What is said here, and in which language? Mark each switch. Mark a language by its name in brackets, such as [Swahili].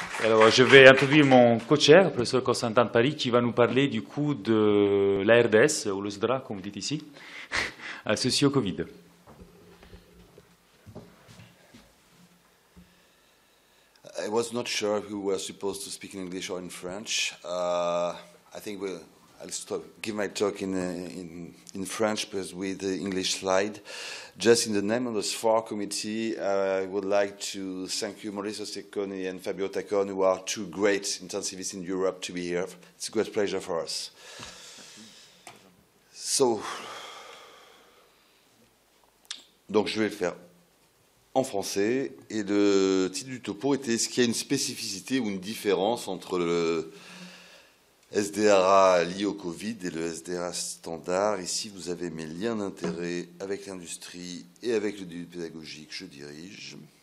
[French] Alors, je vais introduire mon co-chair, le professeur Constantin Paris, qui va nous parler du coup de l'ARDS, ou le SDRA, comme vous dites ici, associé au Covid. [English] I was not sure who was supposed to speak in English or in French. I think I'll give my talk in French, but with the English slide. Just in the name of the SFAR committee, I would like to thank you, Maurizio Secconi and Fabio Taccone, who are two great intensivists in Europe, to be here. It's a great pleasure for us. [French] Donc je vais le faire en français, et le titre du topo était: est-ce qu'il y a une spécificité ou une différence entre le SDRA lié au Covid et le SDRA standard? Ici, vous avez mes liens d'intérêt avec l'industrie et avec le début pédagogique que je dirige.